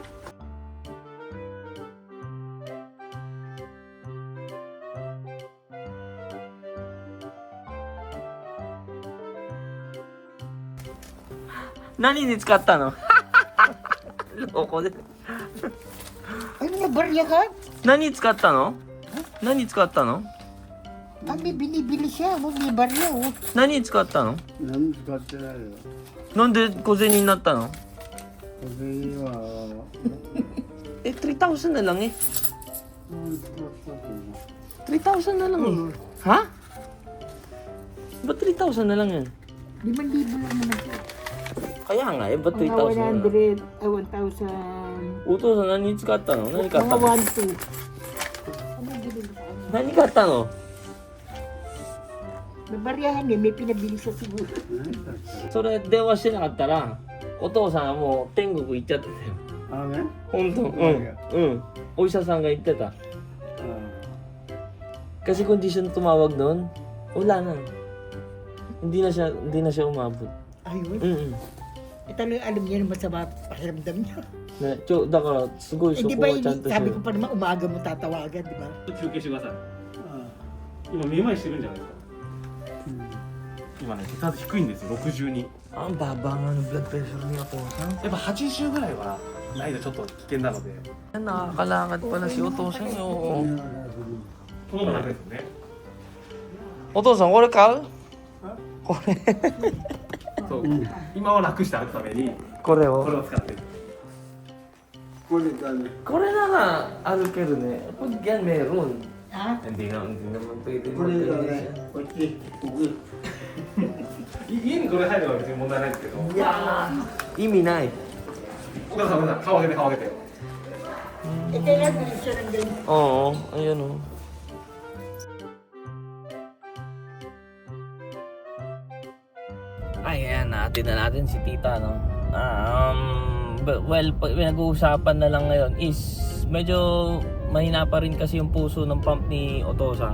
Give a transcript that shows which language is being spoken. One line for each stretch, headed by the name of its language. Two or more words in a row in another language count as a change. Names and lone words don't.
Japanese: 何に使ったのここで
Filipino: Ano na, barya ka?
Japanese: 何使ったの何使ったの
Filipino: May binibili siya. May barya, oh.
Japanese: 何に使ったの何も使ってないよ。なんで小銭になったの小銭は、
Filipino: 3,000 na lang
Japanese: 使ったと思う。
Filipino: 3,000 na lang Ha? Ba't 3,000 na lang yan? 5,000 lang naman siya. Kaya nga ba't Mga 3,000 na lang? 1,000.
Japanese: お父さん何に使ったの何買った
Filipino: Mga
Japanese: の
Filipino: 1,200. Ano binili sa kanya?
Japanese: 何買ったの
Filipino: May baryahan eh. May pinabili siya siguro.
Japanese: それ電話してなかったらお父さんはもう天国行っちゃってたよ。あね本当、お医者さんが言ってた。
Filipino: Kasi kung di siya tumawag noon, wala na. Hindi na siya umabot. Ayun. Eh talagang alam niya na masama pakiramdam niya.
Japanese: ね、だからすごい Eh そ
Filipino: di
Japanese: こ
Filipino: ba
Japanese: はちゃんと
Filipino: sabi ko pa naman umaga mo tatawagan, di ba?
Japanese: 休憩してください。今めまいしてるんじゃないですか。今ね血圧低いんですよ、62。
Filipino: Ang baba nga ng
English: blood pressure
Filipino: niya po.
Japanese: やっぱ80ぐらいはないとちょっと危険なので。
Filipino: Nakakalakad pala si Otosan yo.
Japanese: この方が楽ですよね。 Otosan, これ買う？そう。今は楽して歩くためにこれこれを。を使ってる。これだねこれなら歩けるね。
Filipino: Pag yan meron. Ha? Hindi naman pwede
Japanese: これだねこっち家にこれ入れば別に問題ないんですけど。意味ない。お母さん、顔上げて顔上げて。
Filipino: Eh kailan bilhin siya ng ganyan? Oo, ayun oh. Ayan, natin na natin si tita, no? Well, pinag-uusapan na lang ngayon is medyo mahina pa rin kasi yung puso ng pump ni Otosang.